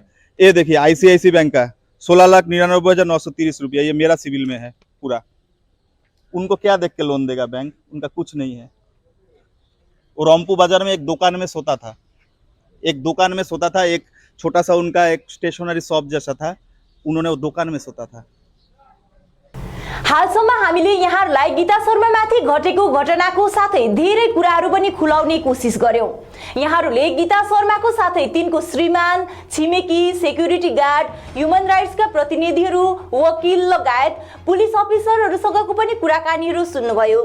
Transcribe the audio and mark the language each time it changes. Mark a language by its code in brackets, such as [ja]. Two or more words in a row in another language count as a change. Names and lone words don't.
[hi] ये देखिए, आईसीआईसी बैंक का 16,99,930 रुपया, ये मेरा सिविल में है पूरा। उनको क्या देख के लोन देगा बैंक? उनका कुछ नहीं है। वो रामपुर बाजार में एक दुकान में सोता था, एक छोटा सा उनका एक [en] stationery shop [hi] जैसा था, उन्होंने वो दुकान में सोता था। [ne] हालसम्म हामीले यहाँहरूलाई गीता शर्मामाथि घटेको घटनाको साथै धेरै कुराहरू पनि खुलाउने कोसिस गर्यौं। यहाँहरूले गीता शर्माको साथै तिनको श्रीमान, छिमेकी, [en] security guard, human rightsका [ne] प्रतिनिधिहरू, वकिल लगायत [en] police officersहरूसँगको [ne] पनि कुराकानीहरू सुन्नुभयो।